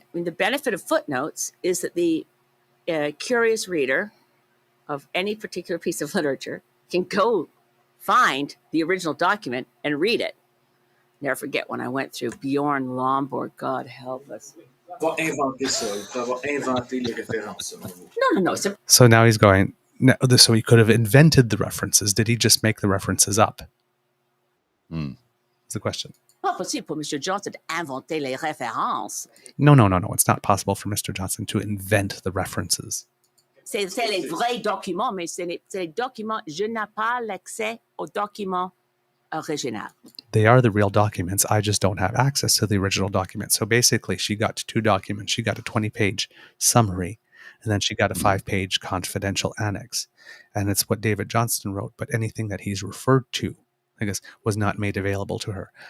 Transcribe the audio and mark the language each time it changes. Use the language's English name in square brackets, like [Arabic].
[English] I mean, the benefit of footnotes is that the curious reader of any particular piece of literature can go find the original document and read it. Never forget when I went through Bjorn Lomborg, God help us. [French] Va inventer ça. Il peut avoir inventé les références. [English] No. So now he's going, so he could have invented the references. Did he just make the references up? That's the question. [French] Pas possible pour Mr. Johnson d'inventer les références. [English] No. It's not possible for Mr. Johnson to invent the references. [French] C'est les vrais documents, mais c'est les documents. Je n'ai pas l'accès aux documents originaux. [English] They are the real documents. I just don't have access to the original document. So basically, she got 2 documents. She got a 20-page summary, and then she got a 5-page confidential annex. And it's what David Johnson wrote, but anything that he's referred to, I guess, was not made available to her.